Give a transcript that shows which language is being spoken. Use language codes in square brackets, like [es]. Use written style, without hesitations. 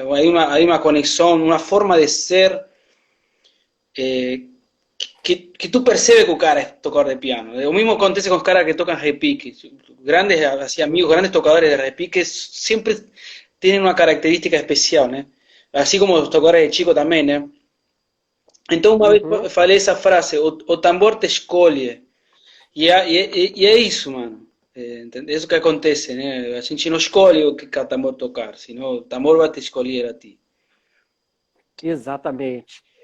[pt] Hay uma conexão, uma forma de ser que tú percebes que o cara es tocador de piano. [es] Lo mismo acontece con los caras que tocan repique. Grandes así, amigos, grandes tocadores de repique siempre tienen una característica especial, ¿no? Así como los tocadores de chico también, ¿no? [pt] Então uma vez falei essa frase, o tambor te escolhe. E é isso, mano. É isso que acontece, né? A gente não escolhe o que cada tambor tocar, senão o tambor vai te escolher a ti. Exatamente.